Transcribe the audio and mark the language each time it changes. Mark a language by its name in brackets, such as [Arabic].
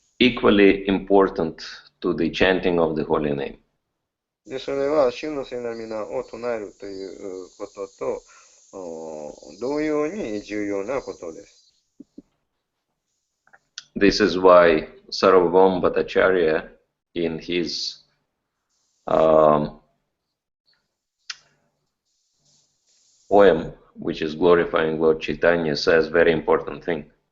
[English] equally important to the chanting of the holy name. [Japanese] で、それは、主の聖なる皆を唱えるということと同様に重要なことです。 [English] This is why Sarvabhauma Bhattacharya, in his poem, which is glorifying Lord Chaitanya, says very important thing.